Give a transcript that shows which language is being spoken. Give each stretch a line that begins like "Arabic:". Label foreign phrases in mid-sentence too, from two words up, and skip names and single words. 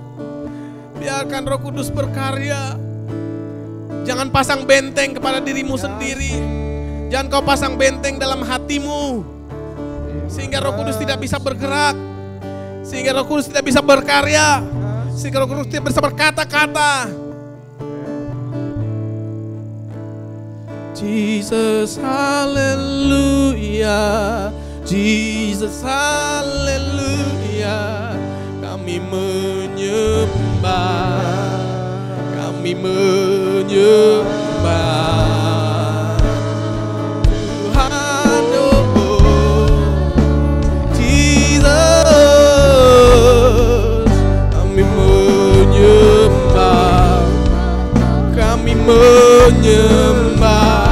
Indonesian: Biarkan Roh Kudus berkarya. Jangan pasang benteng kepada dirimu sendiri. Jangan kau pasang benteng dalam hatimu, sehingga Roh Kudus tidak bisa bergerak, sehingga Roh Kudus tidak bisa berkarya, sehingga Roh Kudus tidak bisa berkata-kata. Jesus, haleluya. Jesus, haleluya. Kami menyembah, kami menyembah Tuhan. Oh, Jesus, kami menyembah, kami menyembah.